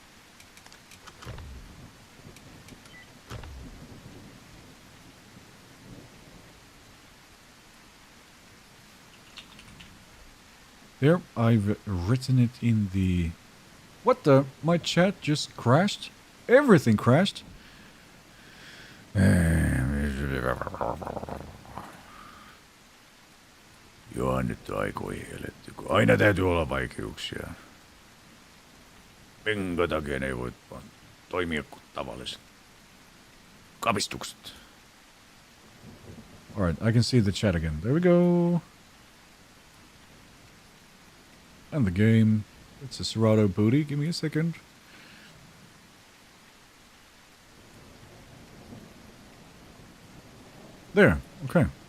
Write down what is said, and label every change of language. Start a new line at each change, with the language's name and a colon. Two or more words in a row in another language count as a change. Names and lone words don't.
English: There, I've written it in the... What the? My chat just crashed? Everything crashed?
Finnish: Joo, nyt on aikoihin eletty, kun aina täytyy olla vaikeuksia. Minkä takia ne ei voi vaan toimia kuin tavalliset kapistukset.
English: Alright, I can see the chat again. There we go. And the game. It's a Cerato booty. Give me a second. There. Okay.